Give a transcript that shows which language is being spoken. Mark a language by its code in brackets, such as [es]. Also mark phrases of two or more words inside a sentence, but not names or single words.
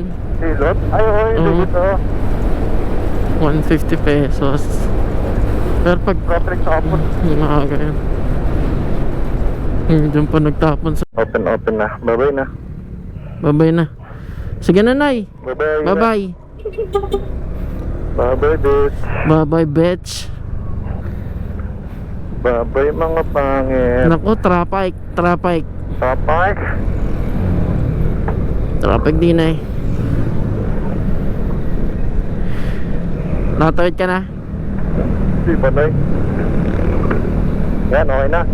[tl] Hilot? Ay, oo, hindi Oo. dito. 150 pesos. Pero pag Patrick sa kapon. umaga yun. Diyan pa nagtapon sa... Open na. Bye-bye na. Babay na. Sige na, Nay. [en] Bye-bye. Bye-bye. Bye-bye, bitch. Bye-bye, bitch. Bye-bye, [tl] mga pangit. Naku, traffic. Tapay. Traffic din eh. Nakatawid ka na? Di ba, Nay? Yan, okay na.